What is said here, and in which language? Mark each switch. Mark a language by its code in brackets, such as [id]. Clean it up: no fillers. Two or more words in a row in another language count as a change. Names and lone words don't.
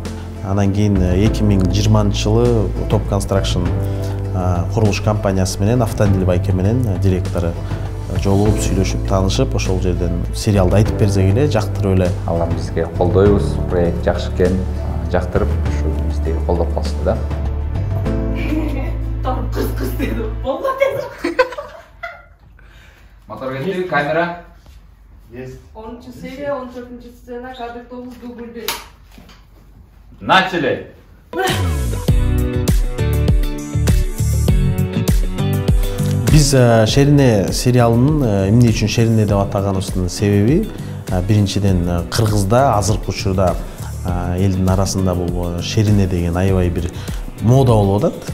[ky] Анан кийин 2020 жылы Top Construction курулуш компаниясы менен Автандил байке менен директору жолугуп, сүйлөшүп, таанышып, ошол жерден сериалды айтып берсек эле, жактырып эле. Алар бизге колдойбуз, проект жакшы экен, жактырып, ушу бизди колдоп калышты да. Кыз деди. Болду тез. Мотор кетти, камера. [ru] Есть. [ky] 10-чу серия, 14-чу сцена, кадр 9 дубль. [ru] Начали. [ky] Биз Шерине сериалынын эмне үчүн Шерине деп атаганыбыздын себеби биринчиден Кыргызда азыркы учурда элдин арасында бул Шерине деген аябай бир мода болуп атат.